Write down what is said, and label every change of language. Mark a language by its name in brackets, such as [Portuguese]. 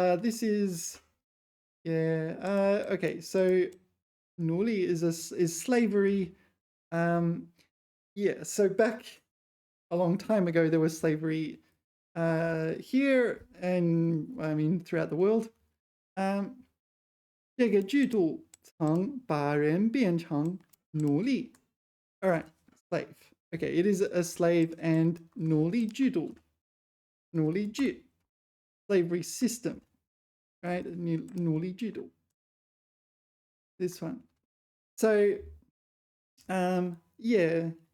[English] This is, yeah. Okay, so Nuli is slavery. Yeah. So back a long time ago, there was slavery here and I mean throughout the world. [Chinese] 这个制度曾把人变成奴隶. [English] All right, slave. Okay, it is a slave and 奴隶制度. 奴隶制, slavery system, right? [Chinese] 奴隶制度. [English] This one. So, yeah.